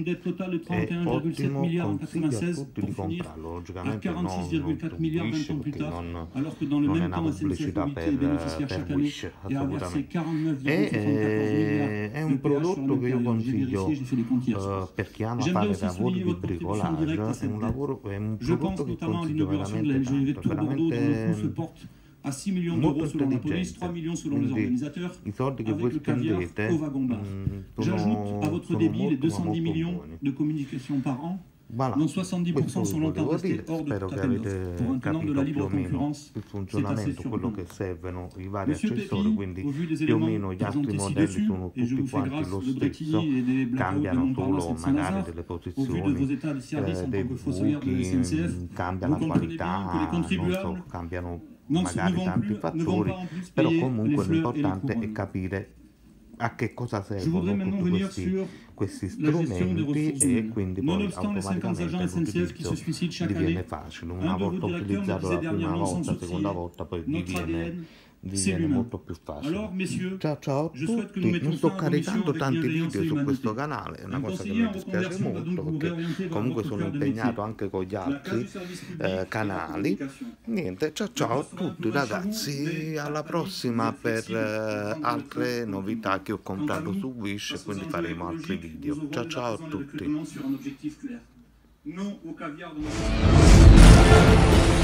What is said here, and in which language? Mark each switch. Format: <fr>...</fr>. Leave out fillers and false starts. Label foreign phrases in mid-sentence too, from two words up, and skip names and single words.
<it>È ottimo, consiglio a tutti di comprarlo, logicamente non su Wish, perché non è una pubblicità per Wish, assolutamente. È un prodotto che io consiglio per chi ama fare lavori di bricolage, è un prodotto che consiglio veramente tanto, veramente</it> <fr>à 6 millions d'euros selon la police, 3 millions selon les organisateurs, avec le caviar au wagon bar. J'ajoute à votre débit les 210 millions de communications par an Voilà, dont 70% sont longtemps restés hors de toute attente. Pour un tenant de la libre concurrence, il c'est assez</fr> <it>funzionamento, quello</it> <fr>surprenant.</fr> <it>che servono i vari</it> <fr>Monsieur</fr> <it>accessori,</it> <fr>Pépi,</fr> <it>quindi</it> <fr>au vu des</fr> <it>più o</it> <fr>éléments</fr> <it>meno gli altri</it> <fr>présentés</fr> <it>modelli</it> <fr>ci-dessus,</fr> <it>sono</it> <fr>et je</fr> <it>tutti</it> <fr>vous fais</fr> <it>quanti</it> <fr>grâce</fr> <it>lo</it> <fr>de</fr> <it>stesso,</it> <fr>Bretigny et des Blackouts de</fr> <it>cambiano</it> <fr>Montparnasse</fr> <it>solo</it> <fr>et de</fr> <it>magari</it> <fr>Saint-Lazare,</fr> <it>delle</it> <fr>au vu de</fr> <it>posizioni,</it> <fr>vos états de service en</fr> <it>dei</it> <fr>tant que fossoyeur de la SNCF,</fr> <it>cambia</it> <fr>vous</fr> <it>la</it> <fr>comprenez bien que les</fr> <it>qualità, non</it> <fr>contribuables</fr> <it>so, cambiano</it> <fr>ne</fr> <it>magari</it> <fr>vont</fr> <it>tanti</it> <fr>ne vont</fr> <it>fattori,</it> <fr>pas en plus</fr> <it>però</it> <fr>payer les</fr> <it>comunque</it> <fr>fleurs et les</fr> <it>l'importante è</it> <fr>couronnes.</fr> <it>capire a che cosa</it> <fr>Je voudrais</fr> <it>servono</it> <fr>maintenant</fr> <it>tutti</it> <fr>venir sur</fr> <it>questi</it> <fr>la gestion des</fr> <it>strumenti</it> <fr>ressources</fr> <it>e</it> <fr>humaines.</fr> <it>quindi poi</it> <fr>Nonobstant les 50 agents</fr> <it>automaticamente</it> <fr>SNCF qui se</fr> <it>l'utilizzo</it> <fr>suicident chaque</fr> <it>diviene</it> <fr>année,</fr> <it>facile.</it> <fr>un</fr> <it>Una</it> <fr>de vos</fr> <it>volta</it> <fr>directeurs me</fr> <it>utilizzato</it> <fr>disait</fr> <it>la prima</it> <fr>dernièrement sans</fr> <it>volta, la seconda</it> <fr>sourciller,</fr> <it>volta, poi</it> <fr>notre ADN, c'est</fr> <it>diviene</it> <fr>l'humain.</fr> <it>molto più facile.</it> <fr>Alors, messieurs,</fr> <it>Ciao ciao a</it> <fr>je souhaite que nous</fr> <it>tutti,</it> <fr>mettions</fr> <it>non sto</it> <fr>fin à vos missions</fr> <it>caricando</it> <fr>avec</fr> <it>tanti</it> <fr>bienveillance</fr> <it>video</it> <fr>et</fr> <it>su questo</it> <fr>humanité.</fr> <it>canale, è una</it> <fr>Un</fr> <it>cosa che</it> <fr>conseiller</fr> <it>mi</it> <fr>en</fr> <it>dispiace</it> <fr>reconversion va</fr> <it>molto</it> <fr>donc vous</fr> <it>perché</it> <fr>réorienter vers</fr> <it>comunque</it> <fr>votre</fr> <it>sono</it> <fr>cœur de métier,</fr> <it>impegnato anche con gli</it> <fr>la case</fr> <it>altri</it> <fr>du service public et la</fr> <it>canali.</it> <fr>communication.</fr> <it>Niente, ciao ciao a tutti ragazzi, alla prossima per altre novità che ho comprato su Wish e quindi faremo altri video. Ciao ciao a tutti.</it> <fr>Sur un objectif clair. Non au caviar de</fr>